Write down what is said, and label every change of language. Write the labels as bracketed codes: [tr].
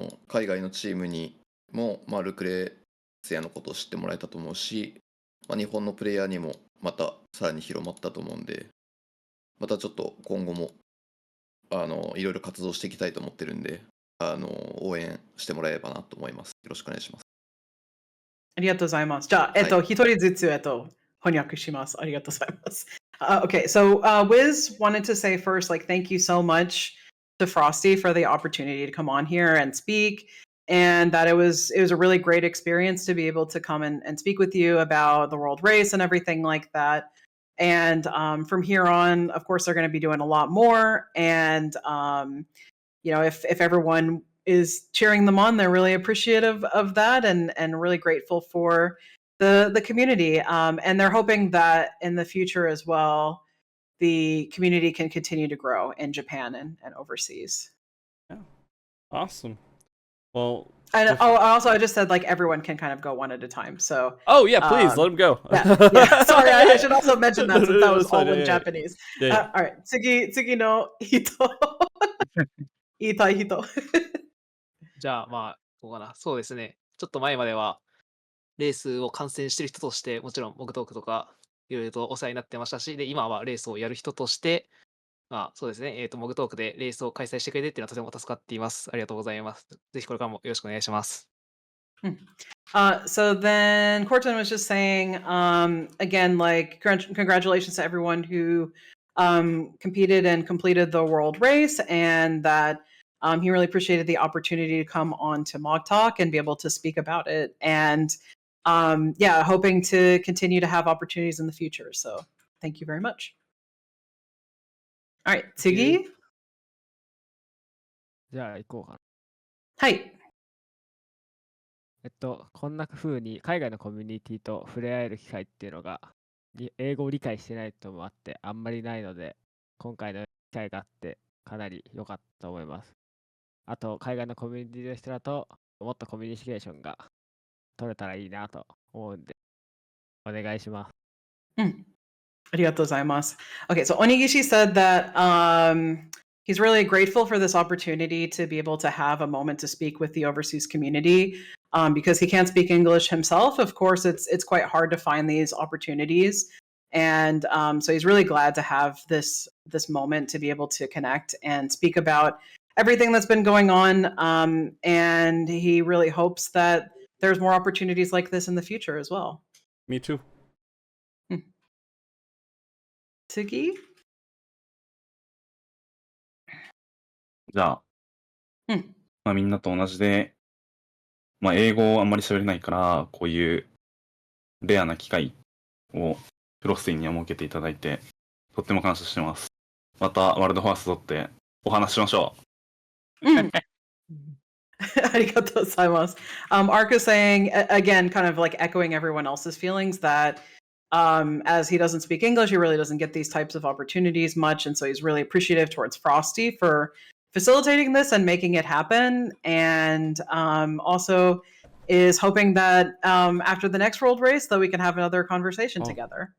[ja] 海外のチームにも、まあ、ルクレツィアのことを知ってもらえたと思うし、まあ、日本のプレイヤーにもまたさらに広まったと思うんで、またちょっと今後もいろいろ活動していきたいと思ってるんで、応援してもらえればなと思います。よろしくお願いします。ありがとうございます。じゃあ、一人ずつ、翻訳します。ありがとうございます。 [en] Okay, so Wiz wanted to say first, like, thank you so much to Frosty for the opportunity to come on here and speak, and that it was a really great experience to be able to come and speak with you about the world race and everything like that. And from here on, of course, they're going to be doing a lot more. And you know, if everyone is cheering them on, they're really appreciative of that and really grateful for the community. And they're hoping that in the future as well, the community can continue to grow in Japan and overseas. Yeah. Awesome. Well, and also I just said like everyone can kind of go one at a time. So yeah, please let them go. Yeah. Sorry, I should also mention that since that was all in yeah. Japanese. Yeah. All right, [ja] 次の人言いたい人。じゃあまあどうかな。そうですね。ちょっと前まではレースを観戦してる人としてもちろんモグトークとかいろいろとお世話になってましたし、で今はレースをやる人としてまあそうですね。モグトークでレースを開催してくれてっていうのはとても助かっています。ありがとうございます。ぜひこれからもよろしくお願いします。 [en] So then Corton was just saying, again, like congratulations to everyone who competed and completed the world race, and that he really appreciated the opportunity to come on to MogTalk and be able to speak about it, and yeah, hoping to continue to have opportunities in the future. So thank you very much. All right, [ja] 次。じゃあ行こうかな。はい。こんな風に海外のコミュニティと触れ合える機会っていうのが英語を理解してないともあってあんまりないので、今回の機会があってかなり良かったと思います。あと海外のコミュニティの人だともっとコミュニケーションが取れたらいいなと思うんでお願いします。ありがとうございます。 [en] Okay, so Onigishi said that he's really grateful for this opportunity to be able to have a moment to speak with the overseas community. Because he can't speak English himself, of course, it's quite hard to find these opportunities. And so he's really glad to have this moment to be able to connect and speak about everything that's been going on. And he really hopes that there's more opportunities like this in the future as well. Me too. [ja] Tsugi? じゃあ、うんまあ、みんなと同じで、まあ、英語をあんまり喋れないから、こういうレアな機会をフロスティンには設けていただいて、とっても感謝してます。またワールドファーストってお話ししましょう。 Arigatou gozaimasu. [en] Ark is saying, again, kind of like echoing everyone else's feelings, that as he doesn't speak English, he really doesn't get these types of opportunities much. And so he's really appreciative towards Frosty for facilitating this and making it happen. And also is hoping that after the next world race, that we can have another conversation together.